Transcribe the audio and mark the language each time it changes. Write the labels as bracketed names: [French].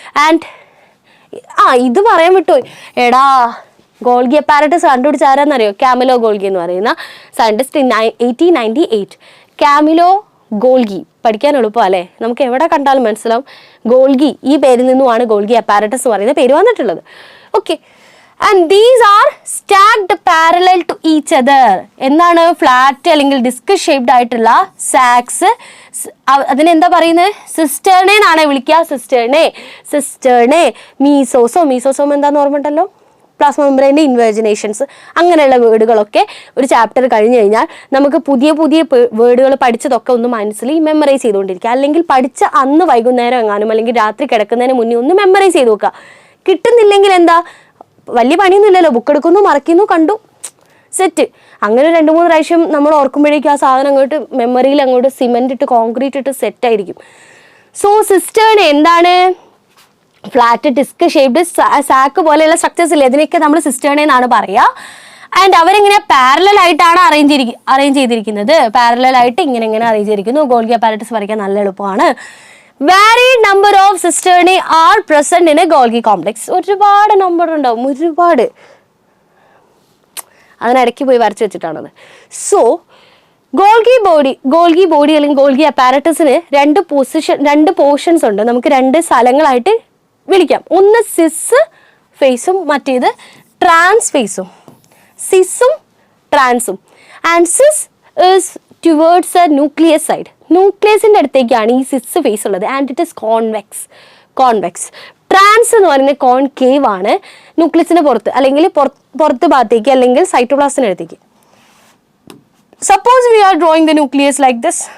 [Malayalam] And ഇത് പറയാൻ വിട്ടുപോയി. എടാ, ഗോൾഗി അപ്പാരറ്റസ് കണ്ടുപിടിച്ച ആരാന്നറിയോ? കാമിലോ ഗോൾഗി എന്ന് പറയുന്ന സയന്റിസ്റ്റ് 1898. കാമിലോ ഗോൾഗി, പഠിക്കാൻ എളുപ്പം അല്ലേ? നമുക്ക് എവിടെ കണ്ടാലും മനസ്സിലാവും. ഗോൾഗി, ഈ പേരിൽ നിന്നുമാണ് ഗോൾഗി അപ്പാരറ്റസ് എന്ന് പറയുന്ന പേര് വന്നിട്ടുള്ളത്. [English] Okay, and these are stacked parallel to each other. [Malayalam] എന്താണ് ഫ്ലാറ്റ് അല്ലെങ്കിൽ ഡിസ്ക് ഷേപ്ഡ് ആയിട്ടുള്ള സാക്സ്, അതിനെന്താ പറയുന്നത്? സിസ്റ്റേർണെ എന്നാണ് വിളിക്കുക. സിസ്റ്റേർണെ. മീസോസോം എന്താന്ന് ഓർമ്മയുണ്ടല്ലോ? പ്ലാസ്മ മെംബ്രെയിൻ്റെ ഇൻവേർജിനേഷൻസ്, അങ്ങനെയുള്ള വേർഡുകളൊക്കെ ഒരു ചാപ്റ്റർ കഴിഞ്ഞ് കഴിഞ്ഞാൽ നമുക്ക് പുതിയ വേർഡുകൾ പഠിച്ചതൊക്കെ ഒന്ന് മനസ്സിൽ മെമ്മറൈസ് ചെയ്തുകൊണ്ടിരിക്കുക. അല്ലെങ്കിൽ പഠിച്ച അന്ന് വൈകുന്നേരം എങ്ങാനും അല്ലെങ്കിൽ രാത്രി കിടക്കുന്നതിന് മുന്നേ ഒന്ന് മെമ്മറൈസ് ചെയ്ത് നോക്കുക. കിട്ടുന്നില്ലെങ്കിൽ എന്താ, വലിയ പണിയൊന്നുമില്ലല്ലോ, ബുക്ക് എടുക്കുന്നു, മറക്കുന്നു, കണ്ടു, സെറ്റ്. അങ്ങനെ 2-3 പ്രാവശ്യം നമ്മൾ ഓർക്കുമ്പോഴേക്കും ആ സാധനം അങ്ങോട്ട് മെമ്മറിയിൽ അങ്ങോട്ട് സിമെന്റ് ഇട്ട് കോൺക്രീറ്റ് ഇട്ട് സെറ്റ് ആയിരിക്കും. സോ സിസ്റ്റേൺ എന്താണ്? ഫ്ലാറ്റ് ഡിസ്ക് ഷേപ്ഡ് സാക്ക് പോലെയുള്ള സ്ട്രക്ചേഴ്സ് ഇല്ലേ, അതിനൊക്കെ നമ്മൾ സിസ്റ്റേൺ എന്നാണ് പറയുക. ആൻഡ് അവരെങ്ങനെ പാരലൽ ആയിട്ടാണ് അറേഞ്ച് ചെയ്തിരിക്കുന്നത്. പാരലൽ ആയിട്ട് ഇങ്ങനെ അറേഞ്ച് ചെയ്തിരിക്കുന്നു. ഗോൾഗി അപ്പാരറ്റസ് വരയ്ക്കാൻ നല്ല എളുപ്പമാണ്. [English] Varied number of cisternae are present in a Golgi complex. [Malayalam] ഒരുപാട് നമ്പർ ഉണ്ടാവും, ഒരുപാട്. അതിനിടയ്ക്ക് പോയി വരച്ച് വെച്ചിട്ടാണത്. സോ ഗോൾഗി ബോഡി അല്ലെങ്കിൽ ഗോൾഗി അപ്പാരറ്റസിന് രണ്ട് പോർഷൻസ് ഉണ്ട്. നമുക്ക് രണ്ട് സ്ഥലങ്ങളായിട്ട് വിളിക്കാം. ഒന്ന് സിസ് ഫേസും മറ്റേത് ട്രാൻസ് ഫേസും. [English] സിസും ട്രാൻസും. And cis is towards a nucleus side. [Malayalam] ന്യൂക്ലിയസിന്റെ അടുത്തേക്കാണ് ഈ സിസ് ഫേസ് ഉള്ളത്. [English] And it is convex. [Malayalam] Trans എന്ന് പറയുന്നത് കോൺകേവ് ആണ്, ന്യൂക്ലിയസിന് പുറത്ത് അല്ലെങ്കിൽ പുറത്ത് ഭാഗത്തേക്ക് അല്ലെങ്കിൽ സൈറ്റോപ്ലാസത്തിന് അടുത്തേക്ക്. [English] Suppose we are drawing the nucleus like this.